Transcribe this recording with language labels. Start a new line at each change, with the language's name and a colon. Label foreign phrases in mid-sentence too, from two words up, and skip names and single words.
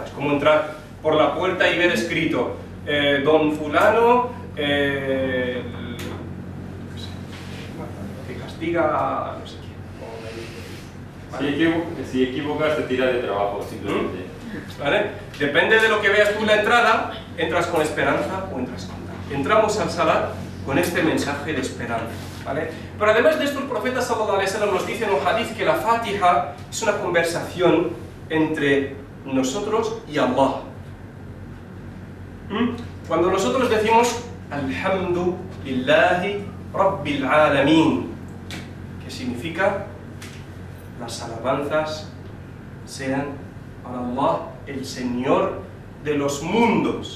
Spanish: Es como entrar por la puerta y ver escrito Don Fulano que castiga a no sé quién. ¿Vale? Si equivocas te tira de trabajo, simplemente. ¿Vale? Depende de lo que veas tú en la entrada, entras con esperanza o entras con tal. Entramos al salat con este mensaje de esperanza. ¿Vale? Pero además de esto, el profeta
Arabic: صلى الله عليه وسلم
Spanish: nos dice en un hadith que la Fatiha es una conversación entre nosotros y Allah. Cuando nosotros decimos
Arabic: الحمد لله رب العالمين,
Spanish: que significa las alabanzas sean para Allah, el Señor de los mundos.